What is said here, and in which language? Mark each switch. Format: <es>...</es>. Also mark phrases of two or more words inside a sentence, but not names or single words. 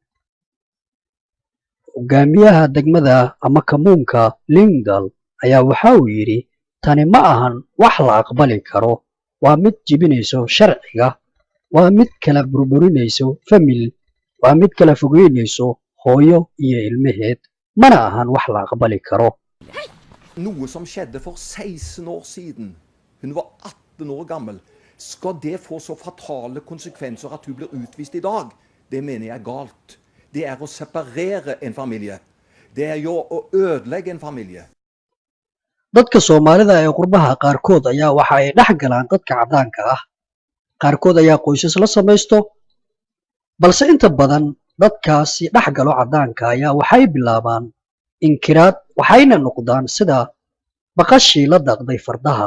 <so>hogaamiyaha degmada ama kamuunka Lyngdal ayaa waxa uu yidhi tani ma ahan wax la aqbali karo, waa mid jibinayso sharciga, waa mid kala burburinayso famil, waa mid kala fogeynayso hooyo iyo ilmaheed, mana ahan wax la aqbali karo.</so> <no>Noe som skjedde for 16 år siden. Hun var 18 år gammel. Skal det få så fatale konsekvenser at hun blir utvist i dag? Det mener jeg er galt. Det er å separere en familie. Det er jo å ødelegge en familie.</no> <so>dadka Soomaalida ee qurbaha qaarkood ayaa waxa ay dhex galaan dadka caddaanka ah. qaarkood ayaa qoysas la samaysto, balse inta badan dadkaasi dhex galo caddaanka ayaa waxay bilaabaan inkiraad, waxayna noqdaan sida baqashii la daaqday fardaha.</so>